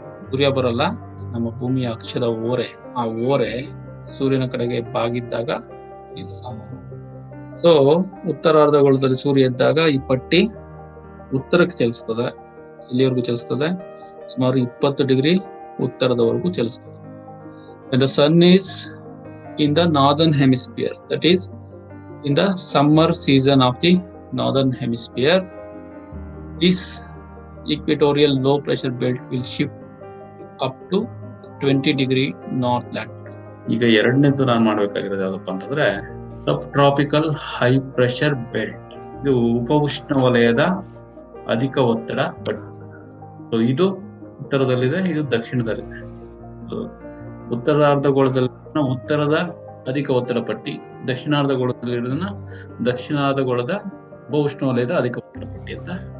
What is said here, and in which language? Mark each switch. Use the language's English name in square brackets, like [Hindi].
[Kannada] ಸೂರ್ಯ ಬರಲ್ಲ, ನಮ್ಮ ಭೂಮಿಯ ಅಕ್ಷದ ಓರೆ ಸೂರ್ಯನ ಕಡೆಗೆ ಬಾಗಿದ್ದಾಗ ಇದು ಸಮ್ಮರ್. ಸೊ ಉತ್ತರಾರ್ಧಗೋಳದಲ್ಲಿ ಸೂರ್ಯ ಇದ್ದಾಗ ಈ ಪಟ್ಟಿ ಉತ್ತರಕ್ಕೆ ಚಲಿಸ್ತದೆ. ಇಲ್ಲಿವರೆಗೂ ಚಲಿಸ್ತದೆ, ಸುಮಾರು 20 degree ಉತ್ತರದವರೆಗೂ ಚಲಿಸ್ತದೆ. [English] When the sun is in the northern hemisphere, that is in the summer season of the northern hemisphere, this equatorial low pressure belt will shift up to 20 degree north latitude. [Kannada] ಈಗ ಎರಡನೇದು ನಾನು ಮಾಡ್ಬೇಕಾಗಿರೋದು ಯಾವ್ದಪ್ಪ ಅಂತಂದ್ರೆ ಸಬ್ tropical high pressure belt. ಇದು ಉಪಉಷ್ಣ ವಲಯದ ಅಧಿಕ ಒತ್ತಡ ಪಟ್ಟಿ. ಸೊ ಇದು ಉತ್ತರದಲ್ಲಿದೆ, ಇದು ದಕ್ಷಿಣದಲ್ಲಿದೆ. ಉತ್ತರಾರ್ಧಗೋಳದಲ್ಲಿ ಉತ್ತರದ ಅಧಿಕ ಒತ್ತಡ ಪಟ್ಟಿ, ದಕ್ಷಿಣಾರ್ಧಗೋಳದಲ್ಲಿರೋದನ್ನ ದಕ್ಷಿಣಾರ್ಧಗೋಳದ ಉಪಉಷ್ಣ ವಲಯದ ಅಧಿಕ ಒತ್ತಡ ಪಟ್ಟಿ ಅಂತ.